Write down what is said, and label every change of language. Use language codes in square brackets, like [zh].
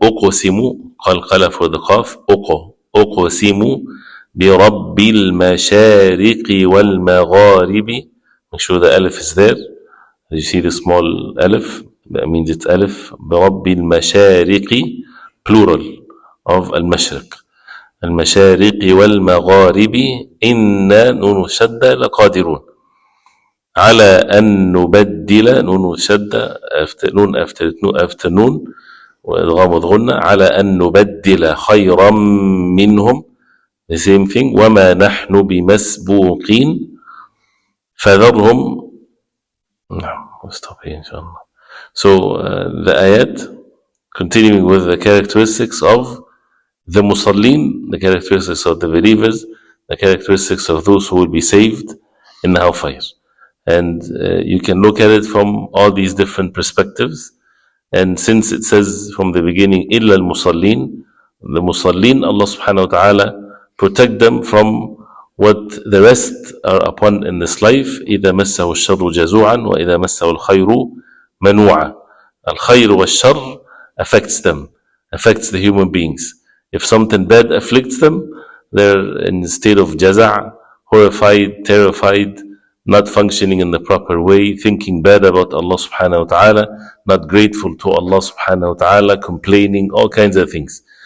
[ar] أقسم, قلقلة for the قاف. أقسم برب المشارق والمغارب. [en] Make sure the alif is there. You see the small alif, that means it's alif. [ar] برب المشارق, [en] plural of [ar] المشرق. المشارق والمغارب إنا نون شدة لقادرون على أن نبدل نون شدة نون after نون وإدغام وغنة على أن نبدل خيرا منهم, [en] the same thing. [ar] وما نحن بمسبوقين فذرهم. [en] We'll stop here inshallah. So the ayat, continuing with the characteristics of the musallin, the characteristics of the believers, the characteristics of those who will be saved in the hellfire. And you can look at it from all these different perspectives. And since it says from the beginning, [ar] إِلَّا الْمُصَلِّينَ, [en] the musallin, Allah subhanahu wa ta'ala protect them from what the rest are upon in this life. [ar] إِذَا مَسَّهُ الشَّرُّ جَزُوعًا وَإِذَا مَسَّهُ الْخَيْرُ مَنُوعًا. [en] Al-khayr wa shar affects them, affects the human beings. If something bad afflicts them, they're in a state of jaza', horrified, terrified, not functioning in the proper way, thinking bad about Allah subhanahu wa ta'ala, not grateful to Allah subhanahu wa ta'ala, complaining, all kinds of things.